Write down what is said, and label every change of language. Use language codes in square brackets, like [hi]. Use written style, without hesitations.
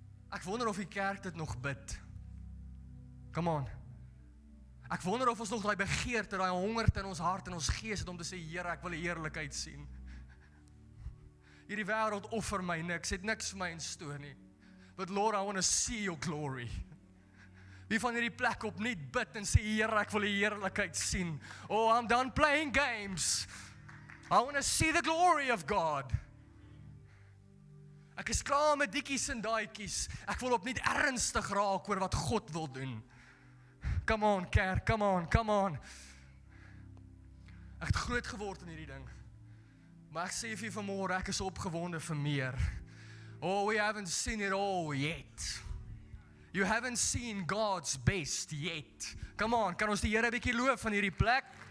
[af] Ek wonder of die kerk dit nog bid. [en] Come on. [af] Ek wonder of ons nog daai begeerte, daai hongerte in ons hart en ons gees het om te sê, Here, ek wil die heerlikheid sien. Hierdie wêreld offer my niks, het niks vir my instoor nie. [en] But Lord, I want to see your glory. [af] Wie van hierdie plek opnuut bid en sê, Here, ek wil die heerlikheid sien. [en] I'm done playing games. I want to see the glory of God. [af] Ek is klaar met diekies en daaikies. Ek wil opnuut ernstig raak oor wat God wil doen. [en] Come on, [af] kerk, [en] come on. [af] Ek het groot geword in hierdie ding. Maar ek sê vir jy vanmôre, ek is opgewonde vir meer. [en] Oh, we haven't seen it all yet. You haven't seen God's best yet. Come on, [af] kan ons die Here 'n bietjie loof van hierdie plek?